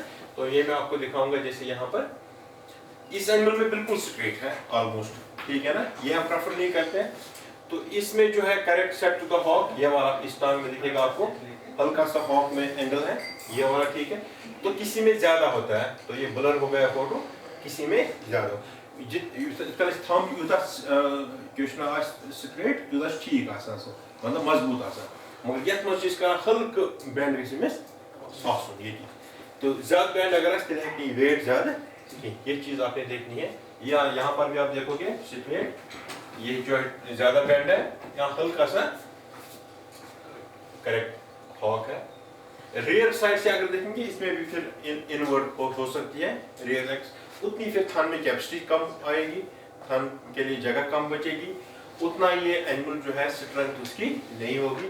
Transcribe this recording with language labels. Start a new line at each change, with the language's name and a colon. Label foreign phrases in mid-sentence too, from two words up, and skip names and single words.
Urdu: تو یہ میں آپ کو دکھاؤں گا جیسے یہاں پر اس اینگل میں بالکل اسٹریٹ ہے آلموسٹ, ٹھیک ہے نا, یہ ہم پریفر نہیں کرتے ہیں. تو اس میں جو ہے
English: correct set to the hock,
Urdu: یہ والا اس ٹانگ میں دکھے گا آپ کو ہلکا سا ہاک میں اینگل ہے, یہ والا, ٹھیک ہے. تو کسی میں زیادہ
Kashmiri: ہوتا ہے, تو یہ بلر ہو گیا فوٹو, کسی میں زیادہ تھم یوتھا سٹریٹ یوتھا ٹھیک آسان سا, مطلب مضبوط آسان, مگر یتھ منٛز چھِ أسۍ کران ہلکہٕ بینڈ گژھِ أمِس آسُن ییٚتہِ. تو زیادہ بینڈ اگر آسہِ تیٚلہِ ہیٚکہِ نہٕ یہِ ویٹ زیادہ کِہیٖنۍ.
Urdu: یہ چیز آپ نے دیکھنی ہے. یا یہاں پر بھی آپ دیکھو گے سٹریٹ, یہ جو ہے زیادہ بینڈ ہے, یہاں ہلکا سا کریکٹ ہاک ہے.
English: rear side
Urdu: سے اگر دیکھیں گے اس میں بھی پھر انورڈ ہو سکتی ہے
English: rear legs,
Urdu: اتنی پھر تھن میں کیپسٹی کم آئے گی, تھن کے لیے جگہ کم بچے گی, اتنا یہ اینیمل جو ہے اسٹرینتھ اس کی نہیں ہوگی.